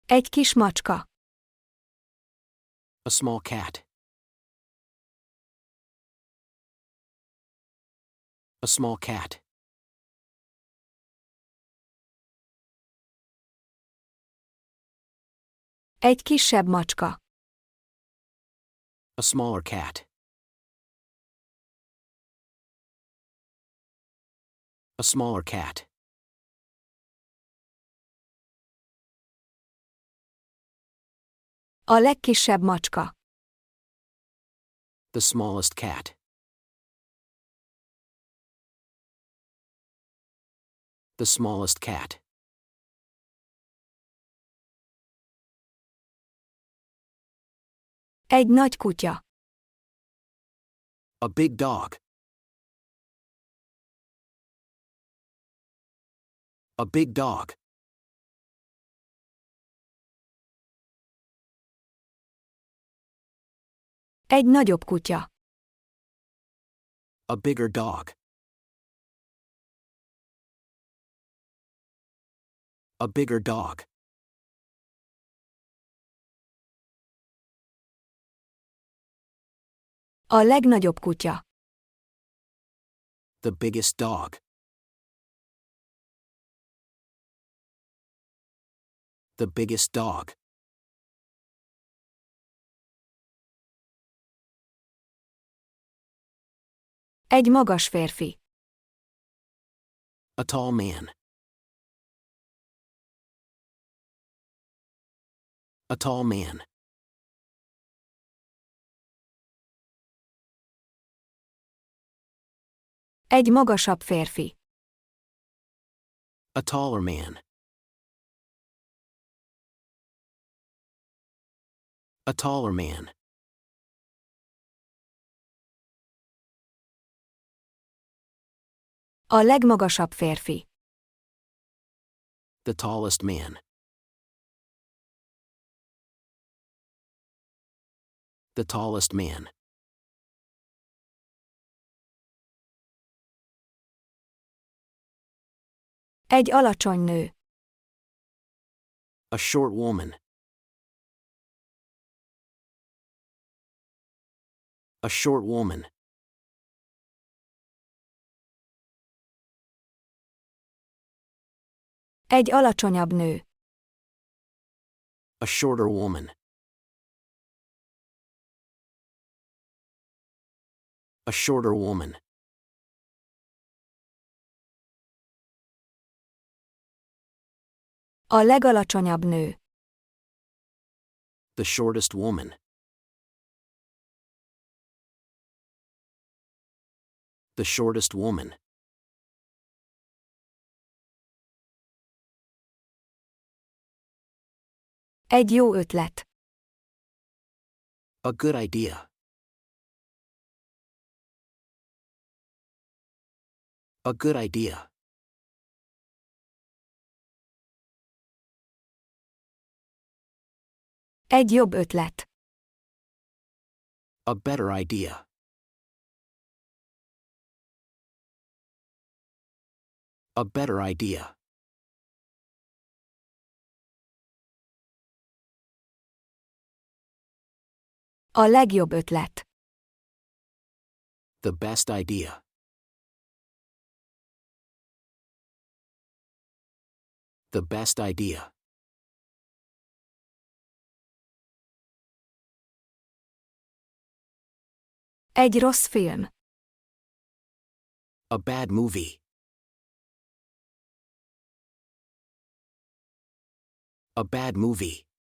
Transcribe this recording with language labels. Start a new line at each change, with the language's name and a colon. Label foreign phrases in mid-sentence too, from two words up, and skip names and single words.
Hungarian: Egy kis macska.
English: A small cat. A small cat.
Hungarian: Egy kisebb macska.
English: A smaller cat. A smaller cat.
Hungarian: A legkisebb macska.
English: The smallest cat. The smallest cat.
Hungarian: Egy nagy kutya.
English: A big dog. A big dog.
Hungarian: Egy nagyobb kutya.
English: A bigger dog. A bigger dog.
Hungarian: A legnagyobb kutya.
English: The biggest dog. The biggest dog.
Hungarian: Egy magas férfi.
English: A tall man. A tall man.
Hungarian: Egy magasabb férfi.
English: A taller man. A taller man.
Hungarian: A legmagasabb férfi.
English: The tallest man. The tallest man.
Hungarian: Egy alacsony nő.
English: A short woman. A short woman.
Hungarian: Egy alacsonyabb nő.
English: A shorter woman. A shorter woman.
Hungarian: A legalacsonyabb nő.
English: The shortest woman. The shortest woman.
Hungarian: Egy jó ötlet.
English: A good idea. A good idea.
Hungarian: Egy jobb ötlet.
English: A better idea. A better idea.
Hungarian: A legjobb ötlet.
English: The best idea. The best idea.
Hungarian: Egy rossz film.
English: A bad movie. A bad movie.